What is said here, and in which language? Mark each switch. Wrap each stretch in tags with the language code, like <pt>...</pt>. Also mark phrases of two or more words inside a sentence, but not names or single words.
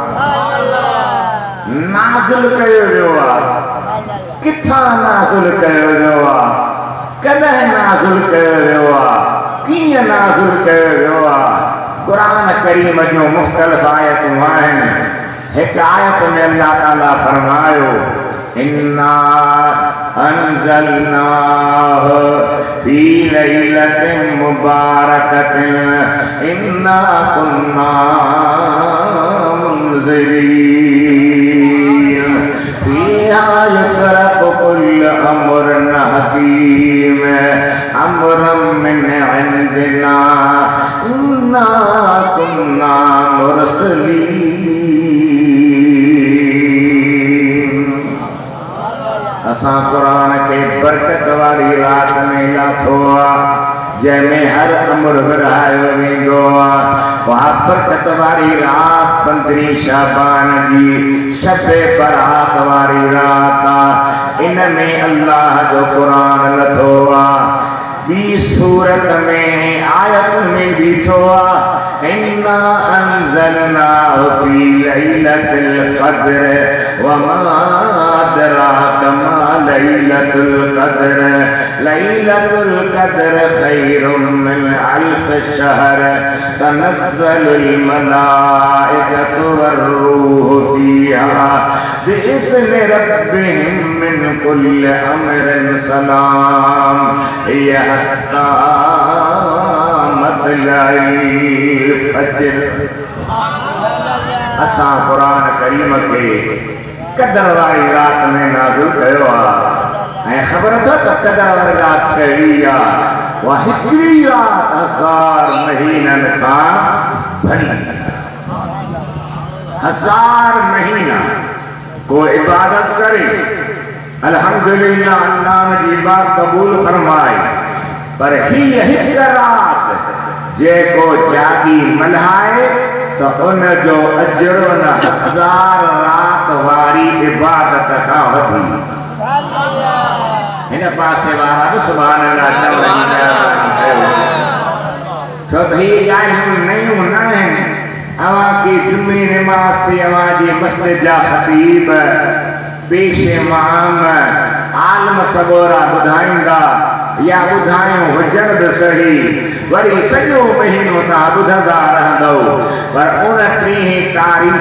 <sd>नाज़िल कयो वियो आहे किथां नाज़िल कयो वियो आहे कॾहिं नाज़िल कयो वियो आहे कीअं नाज़िल कयो वियो आहे क़ुरान करीम जो मुख़्तलिफ़ आयतूं आहिनि हिकु आयत में अल्लाह ताला फरमायो इन्ना</sd> <ar>أنزلناه في ليلة مباركة إنا كنا منذرين فيها يفرق كل أمر حكيم أمرا من عندنا إنا كنا مرسلين</ar> <sd>असां क़ुरान के बरकत वारी रात में लाथो आहे जंहिंमें हर अमर विरहायो वेंदो आहे उहा बरकत वारी रात 15 शाबान जी शबे बरात वारी रात आहे इन में अल्लाह जो क़ुरान लथो आहे ॿी सूरत में आयत में बीठो आहे</sd> <ar>إنا أنزلناه في ليلة القدر وما أدراك ما ليلة القدر ليلة القدر خير من ألف شهر تنزل الملائكة والروح فيها بإذن ربهم من كل أمر سلام حتى مطلع الفجر</ar> <sd>असां क़ुरान करीम के क़दर वारी रात में नाज़िल कयो आहे ऐं ख़बर अथव त क़दर वारी रात कहिड़ी आहे उहा हिकिड़ी रात 1000 महीननि खां भली 1000 महीना को इबादत करे अल्हम्दुलिल्लाह अल्लाह जी बात कबूल फरमाए पर ही हिक रात जेको जागी मल्हाए तो उन जो अजर न 1000 रात वारी इबादत खां वधी हिन पासे वारा</sd> <ar>سبحان الله</ar> <sd>छो त ही ॻाल्हियूं नयूं न आहिनि अवां खे जुमे नमाज़ ते अवां जी मस्जिद जा ख़तीब पेश इमाम आलम सबोरा ॿुधाईंदा या ॿुधायूं हुजनि बि सही वरी सॼो महीनो तव्हां ॿुधंदा रहंदव पर 29 तारीख़</sd>